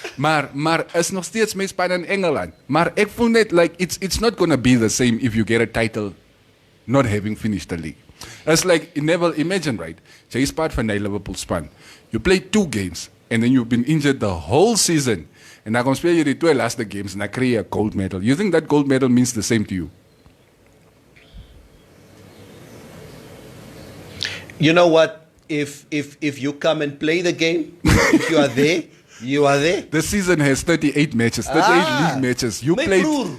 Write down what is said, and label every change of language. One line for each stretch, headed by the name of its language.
Afrikaans: Maar is nog steeds my span in Engeland. Maar ek voel net
English: like it's not gonna be the same if you get a title not having finished the league. It's like imagine right.
Afrikaans: Jy is part van die Liverpool span.
English: You play 2 games and then you've been injured the whole season.
Afrikaans: En dan kom speel jy die 2 laaste games en dan kry jy 'n gold medal.
English: You think that gold medal means the same to you? You know what? If you come and play the game, if you are there, you are there. The season has 38 matches, 38 league matches.
Afrikaans: my broer.